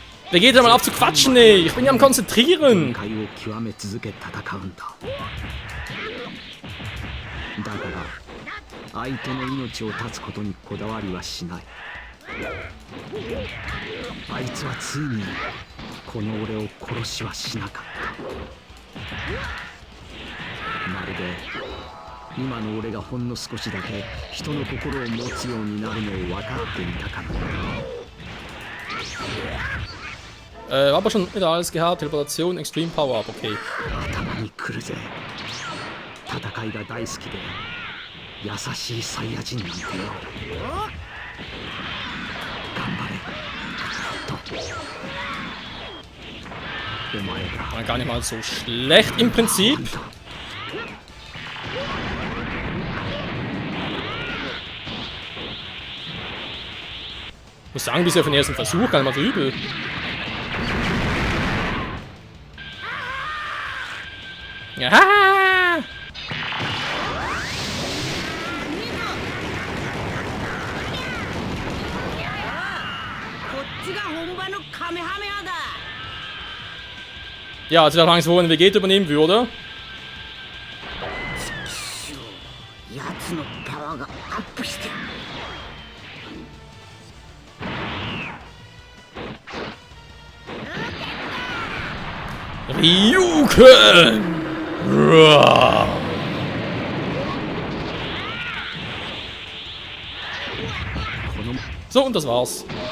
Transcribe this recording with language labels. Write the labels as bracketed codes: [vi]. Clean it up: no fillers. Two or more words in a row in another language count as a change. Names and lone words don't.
[de] Geht doch mal auf zu quatschen, ey. Ich bin ja am Konzentrieren. [ja] 限界を極め続け戦うんだ。だから相手の命を絶つことにこだわりはしない。あいつはついにこの俺を殺しはしなかった。まるで今の俺がほんの少しだけ人の心を持つようになるのを分かっていたからだ。 [de] Aber schon wieder alles gehabt. Teleportation, [en] Extreme Power Up, [de] okay. [ja] 頭にくるぜ。戦いが大好きで優しいサイヤ人なんてよ。頑張れ。お前が [de] War gar nicht mal so schlecht im Prinzip. Ich muss sagen, bisher für den ersten Versuch gar nicht mal so übel. Ja! Ja, jetzt wäre Angst, wo ein Vegeta übernehmen würde. [ja] やつのパワーがアップしてる。 Ryuken! [de] So, und das war's.